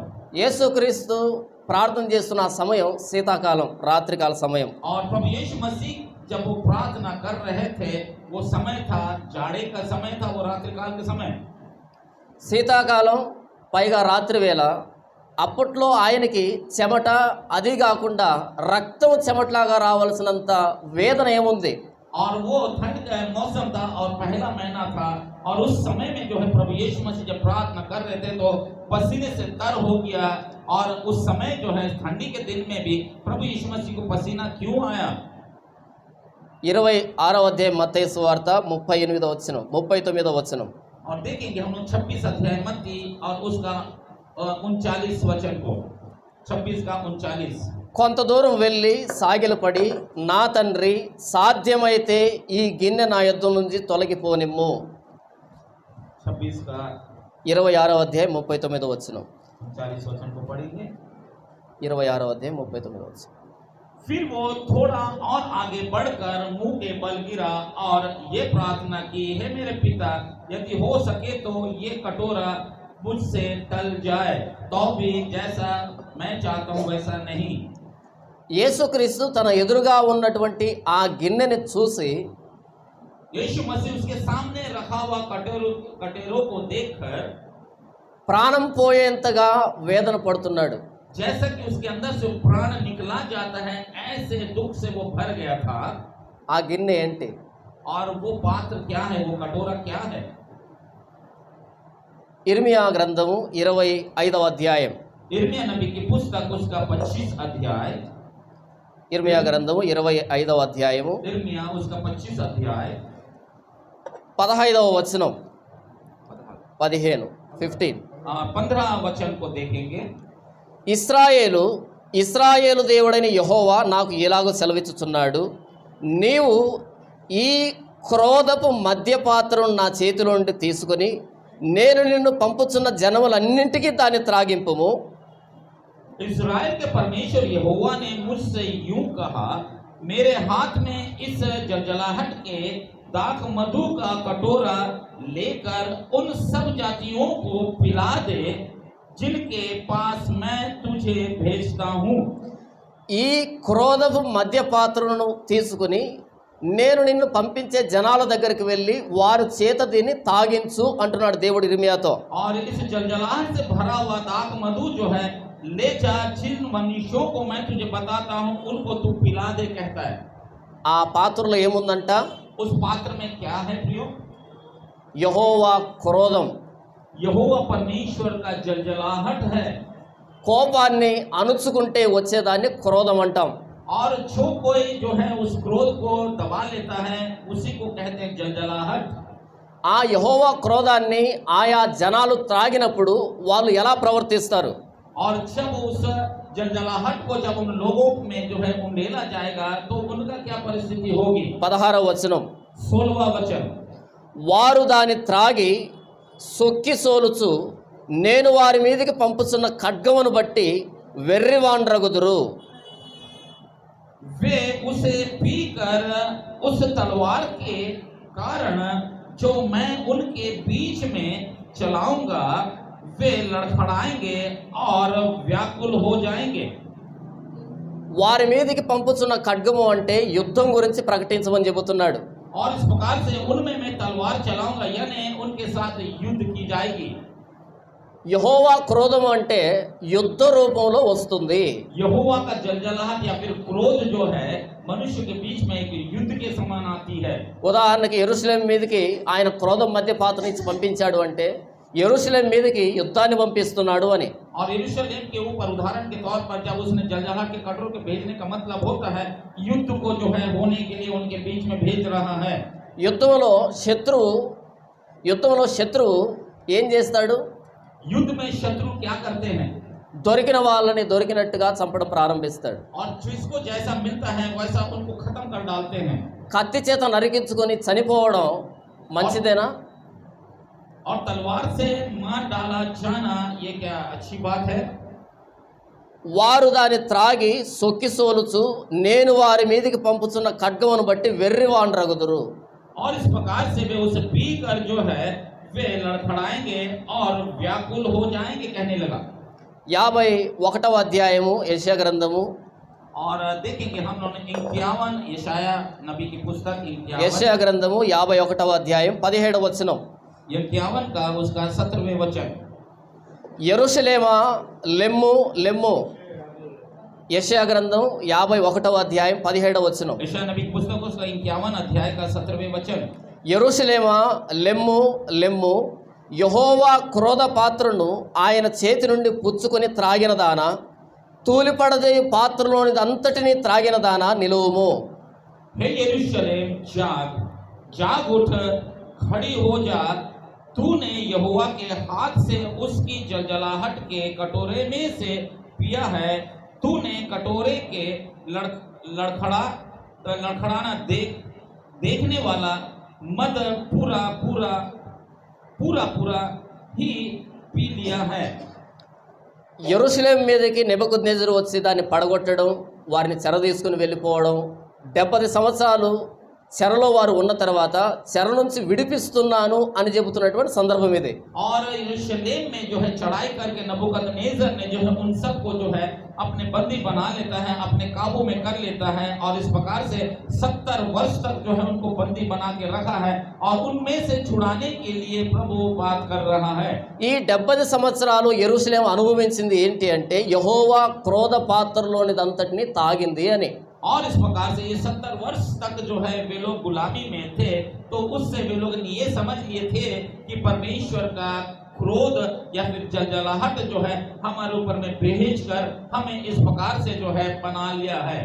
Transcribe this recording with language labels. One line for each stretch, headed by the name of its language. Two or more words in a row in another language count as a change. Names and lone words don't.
Telugu: యేసుక్రీస్తు ప్రార్థన చేస్తున్న ఆ సమయం శీతాకాలం, రాత్రికాల సమయం.
Hindi: और प्रभु यीशु मसीह जब वो प्रार्थना कर रहे थे, वो समय था जाड़े का समय था, वो रात्रिकाल का समय.
Telugu: శీతాకాలం పైగా రాత్రి వేళ. అప్పట్లో ఆయనకి చెమట, అది కాకుండా రక్తం చెమటలాగా రావాల్సినంత వేదన ఏముంది.
Hindi: और वो ठंड का मौसम था और पहला महीना था, और उस समय में जो है प्रभु यीशु मसीह जब प्रार्थना कर रहे थे तो पसीने से तर हो गया. और उस समय जो है ठंडी के दिन में भी प्रभु यीशु मसीह को पसीना क्यों आया?
Telugu: 26వ అధ్యాయం మత్తయి సువార్త 38వ వచనం 39వ వచనం.
Hindi: और देखेंगे हम लोग 26 अध्याय मत्ती और उसका 39 वचन को. 26 का 39.
Telugu: కొంత దూరం వెళ్ళి సాగిలపడి, నా తండ్రి సాధ్యమైతే ఈ గిన్నె నా యొద్ద నుంచి తొలగిపోనిమ్ము.
Hindi: 26 का
Telugu: 26వ అధ్యాయం 39వ వచనం.
Hindi: 39 वचन को पढ़ेंगे.
Telugu: 26వ అధ్యాయం 39వ వచనం.
Hindi: फिर वो थोड़ा और आगे बढ़कर मुंह के बल गिरा और ये प्रार्थना की, हे मेरे पिता, यदि हो सके तो ये कटोरा मुझसे टल जाए, तो भी जैसा मैं चाहता हूँ वैसा नहीं.
Telugu: యేసుక్రీస్తు తన ఎదురుగా ఉన్నటువంటి ఆ గిన్నెని చూసి
Hindi: यीशु मसीह उसके सामने रखा हुआ कटोरों को देखकर
Telugu: ప్రాణం పోయేంతగా వేదన పడుతున్నాడు.
Hindi: जैसा कि उसके अंदर से प्राण निकला जाता है, ऐसे दुख से वो भर गया था.
Telugu: ఆ గిన్నె ఏంటి?
Hindi: और वो पात्र क्या है, वो कटोरा क्या है?
Telugu: ఇర్మియా గ్రంథము 25వ అధ్యాయం.
Hindi: इर्मिया नबी की पुस्तक उसका 25 अध्याय.
Telugu: ఇర్మియా గ్రంథము 25వ అధ్యాయము
Hindi: इर्मिया उसका 25 अध्याय
Telugu: 15వ వచనం 15
Hindi: 15 वचन को देखेंगे.
Telugu: ఇశ్రాయేలు దేవుడైన యెహోవా నాకు ఇలాగో సెలవిచ్చుచున్నాడు, నీవు ఈ క్రోధపు మద్యపాత్రను నా చేతిలో నుండి తీసుకొని నేను నిన్ను పంపుచున్న జనములన్నింటికీ దాన్ని త్రాగింపుము.
Hindi: इस्राएल के परमेश्वर यहोवा ने मुझसे यूं कहा, मेरे हाथ में इस जलजलाहट के दाख मधु का कटोरा लेकर उन सब जातियों को पिला दे जिनके पास मैं तुझे भेजता हूँ.
Telugu: ఈ క్రోధపు మద్యపాత్రను తీసుకుని నేను నిన్ను పంపించే జనాల దగ్గరికి వెళ్ళి వారి చేత దీన్ని తాగించు అంటున్నాడు దేవుడు ఇర్మియాతో.
Hindi: और इस जलजलाहट से भरा हुआ दाख मधु जो है ले जा, जिन मनुष्यों को मैं तुझे बताता हूँ उनको तू पिला दे कहता है.
Telugu: ఆ పాత్రలో ఏముందంట?
Hindi: उस पात्र में क्या है प्रियो?
Telugu: యెహోవా క్రోధం,
Hindi: यहोवा परमेश्वर का जलजलाहट है.
Telugu: కోపాన్ని అణుచుకుంటే వచ్చేదాన్ని క్రోధం అంటాం.
Hindi: और जो कोई जो है उस क्रोध को दबा लेता है उसी को कहते हैं जलजलाहट.
Telugu: ఆ యెహోవా క్రోధాన్ని ఆయా జనాలు త్రాగినప్పుడు వాళ్ళు ఎలా ప్రవర్తిస్తారు?
Hindi: और जब उस जलजलाहट को जब उन लोगों में जो है उंडेला जाएगा तो उनका क्या परिस्थिति होगी?
Telugu: 16వ వచనం.
Hindi: 16वां वचन.
Telugu: వారు దాన్ని త్రాగి సొక్కి సోలుచు నేను వారి మీదకి పంపుతున్న ఖడ్గమును బట్టి వెర్రివాండ్రగుదురు.
Hindi: वे उसे पीकर उस तलवार के कारण जो मैं उनके बीच में चलाऊंगा वे लड़खड़ाएंगे और व्याकुल हो जाएंगे.
Telugu: వారి మీదకి పంపుతున్న ఖడ్గము అంటే యుద్ధం గురించి ప్రకటించమని చెబుతున్నాడు.
Hindi: और इस प्रकार से उनमें मैं तलवार चलाऊंगा, यानी उनके साथ युद्ध की जाएगी.
Telugu: యెహోవా క్రోధం అంటే యుద్ధ రూపంలో వస్తుంది.
Hindi: यहोवा का जलजलाहट या फिर क्रोध जो है मनुष्य के बीच में एक युद्ध के समान आती है.
Telugu: ఉదాహరణకి యెరూషలేం మీదకి ఆయన క్రోధం మధ్య పాత్ర నుంచి పంపించాడు అంటే యెరూషలేం మీదకి యుద్ధాన్ని పంపిస్తున్నాడు అని.
Hindi: और यरूशलेम के ऊपर उदाहरण के तौर पर जब उसने जलजलाहट के कटोरे के भेजने का मतलब होता है युद्ध को जो है होने के लिए उनके बीच में भेज रहा है.
Telugu: యుద్ధంలో శత్రువు ఏం చేస్తాడు?
Hindi: युद्ध में शत्रु क्या करते हैं
Telugu: దొరికిన వాళ్ళని దొరికినట్టుగా చంపడం ప్రారంభిస్తాడు.
Hindi: और जिसको जैसा मिलता है वैसा उनको खत्म कर डालते हैं
Telugu: కత్తి చేత నరికించుకొని చనిపోవడం మంచిదేనా?
Hindi: और तलवार से मार डाला जाना ये क्या अच्छी बात है?
Telugu: వారు దాన్ని త్రాగి సొక్కి సోలుచు నేను వారి మీదికి పంపుతున్న ఖడ్గమును బట్టి వెర్రివాండ్రగుదురు.
Hindi: और इस प्रकार से वे उसे पीकर जो है वे लड़खड़ाएंगे और व्याकुल हो जाएंगे कहने लगा.
Telugu: 51వ అధ్యాయము యెషయా గ్రంథము
Hindi: और देखेंगे हम लोग 51 यशाया नबी की पुस्तक 51
Telugu: యెషయా గ్రంథము 51వ అధ్యాయం 17వ వచనం.
Hindi: 51 का उसका 17वें वचन.
Telugu: యెరూషలేమా లెమ్ము లెమ్ము. యెషయా గ్రంథం 51వ అధ్యాయం 17వ వచనం.
Hindi: यशाया नबी की पुस्तक उसका 51 अध्याय का 17वें वचन.
Telugu: యెరూషలేమా లెమ్ము లెమ్ము, యెహోవా క్రోధ పాత్రను ఆయన చేతి నుండి పుచ్చుకొని త్రాగిన దానా, తూలిపడదే పాత్రలోని అంతటిని త్రాగిన దానా నిలువుము.
Hindi: हे यरूशलेम जाग जाग उठ खड़ी हो जा, तूने यहोवा के हाथ से उसकी जलजलाहट के कटोरे में से पिया है, तूने कटोरे के लड़खड़ाना देखने वाला मद पूरा पूरा पूरा पूरा ही पी लिया है.
Telugu: యెరూషలేము మీదకి నెబుకద్నెజరు వచ్చి దాన్ని పడగొట్టడం, వారిని చెర తీసుకుని వెళ్ళిపోవడం, 70 సంవత్సరాలు చెరలో వారు ఉన్న తర్వాత చెర నుంచి విడిపిస్తున్నాను అని చెబుతున్నటువంటి సందర్భం ఇది.
Hindi: और यरूशलेम में जो है चढ़ाई करके नबूकदनेस्सर ने जो है उन सबको जो है अपने बंदी बना लेता है, अपने काबू में कर लेता है और इस प्रकार से 70 वर्ष तक जो है उनको बंदी बना के रखा है और उनमें से छुड़ाने के लिए प्रभु बात कर रहा है.
Telugu: ఈ 70 సంవత్సరాలు యెరూషలేము అనుభవించింది ఏంటి అంటే యెహోవా క్రోధ పాత్రలోనిదంతటిని తాగింది అని.
Hindi: और इस प्रकार से ये 70 वर्ष तक जो है वे लोग गुलामी में थे, तो उससे वे लोग ये समझ लिए थे कि परमेश्वर का क्रोध या फिर जलजलाहट जो है हमारे ऊपर में भेज कर हमें इस प्रकार से जो है बना लिया है.